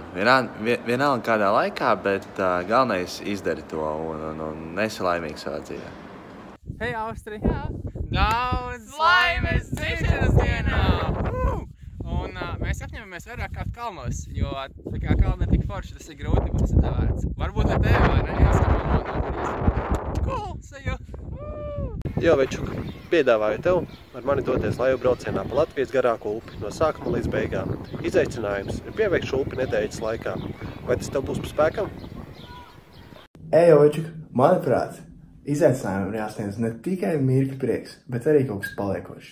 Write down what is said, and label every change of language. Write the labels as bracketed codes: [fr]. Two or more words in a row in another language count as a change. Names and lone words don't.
[lv] Vienalga kādā laikā, bet galvenais izdari to un esi laimīgs savā dzīvē. Hei, Austri! Daudz laimes dzimšanas dienā! Un mēs apņemamies vairāk kāpt kalnos, jo tā kā kalni ir tik forši, tas ir grūti, bet tas ir vērts. Varbūt ar tevi, vai ne? [en] Cool, see you! [lv] Jā, Večuk, piedāvāju tev ar mani doties laivu braucienā pa Latvijas garāko upi no sākuma līdz beigām. Izaicinājums ir pieveikt šo upi nedēļas laikā. Vai tas tev būs pa spēkam? Ejo, Večuk, manuprāt, izaicinājumiem ir jāsniedz ne tikai mirkļa prieks, bet arī kaut kas paliekošs.